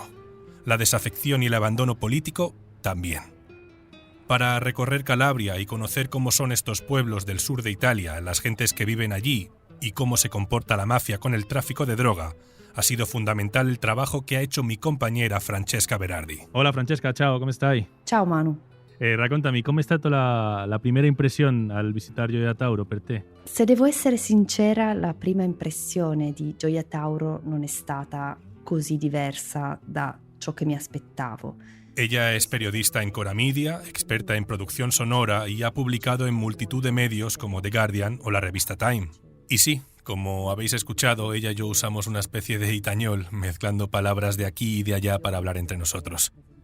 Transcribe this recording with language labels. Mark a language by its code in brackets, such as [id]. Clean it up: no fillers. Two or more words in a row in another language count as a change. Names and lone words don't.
[es] La desafección y el abandono político también. Para recorrer Calabria y conocer cómo son estos pueblos del sur de Italia, las gentes que viven allí y cómo se comporta la mafia con el tráfico de droga, ha sido fundamental el trabajo que ha hecho mi compañera Francesca Berardi. [it] Hola Francesca, ciao, come stai? Ciao Manu. Raccontami, com'è stata la primera impressione al visitare Gioia Tauro per te? Se devo essere sincera, la prima impressione di Gioia Tauro non è stata così diversa da ciò che mi aspettavo. [es] Ella es periodista en Cora Media, experta en producción sonora y ha publicado en multitud de medios como The Guardian o la revista Time. Y sí, como habéis escuchado, ella y yo usamos una especie de itañol, mezclando palabras de aquí y de allá para hablar entre nosotros.